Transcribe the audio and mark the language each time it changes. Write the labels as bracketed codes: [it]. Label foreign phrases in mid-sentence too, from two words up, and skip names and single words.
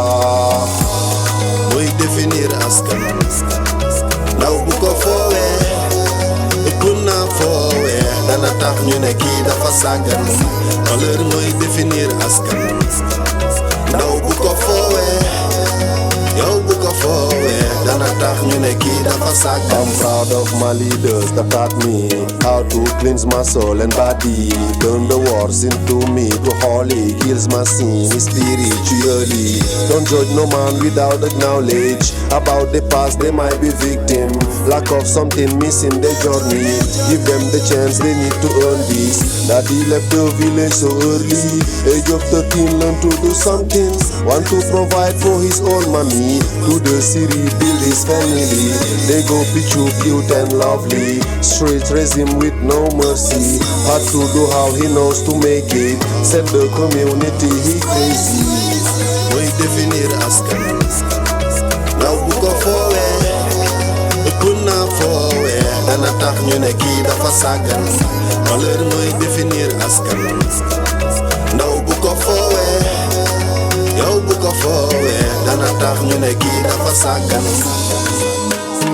[wo] mooy définir askan ndaw bu ko foowee ëpp naa foowee dana tax ñu ne kii dafa sàggan valeur mooy définir askan ndaw bu ko foowee yow bu ko foowee dana tax ñu ne kii dafa sàggan [en] I'm proud of my leaders that taught me how to cleanse my soul and body, turn the wars into me to holy, heals my sin spiritually. Don't judge no man without knowledge about the past, they might be victim lack of something missing their journey. Give them the chance, they need to earn this. Daddy left the village so early, age of 13 learn to do something, want to provide for his own mommy, to the city build his family. They go picture cute and lovely, straight raise him with no mercy, hard to do how he knows to make it, set the community he crazy. [wo] mooy définir askan ndaw bu ko foowee ëpp naa foowee dana tax ñu ne kii dafa sàggan valeur mooy définir askan ndaw bu ko foowee yow bu ko foowee dana tax ñu ne kii dafa sàggan